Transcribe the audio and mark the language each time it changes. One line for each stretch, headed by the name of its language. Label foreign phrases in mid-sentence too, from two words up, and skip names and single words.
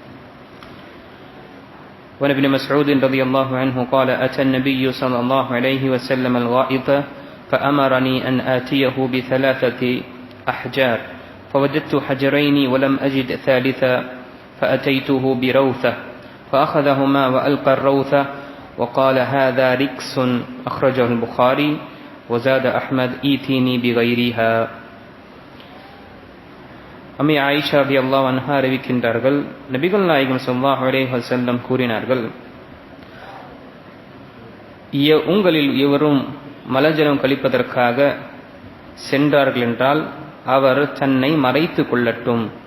Arabic: وعن ابن مسعود رضي الله عنه قال: أتى النبي صلى الله عليه وسلم الغائط فأمرني أن آتيه بثلاثة أحجار، فوجدت حجرين ولم أجد ثالثا، فأتيته بروثة فأخذهما وألقى الروثة وقال: هذا ركس، أخرجه البخاري. وزاد أحمد: ஈத்தீனி بغيرها.
Tamil: அம்மி ஆயிஷா
Arabic: رضي الله عنها
Tamil: அறிவிக்கின்றார்கள், நபிகள் நாயகம்
Arabic: صلى الله عليه وسلم
Tamil: கூறினார்கள், உங்களில் எவரும் மலஜலம் கழிப்பதற்காக சென்றார்கள் என்றால் அவர் தன்னை மறைத்து கொள்ளட்டும்.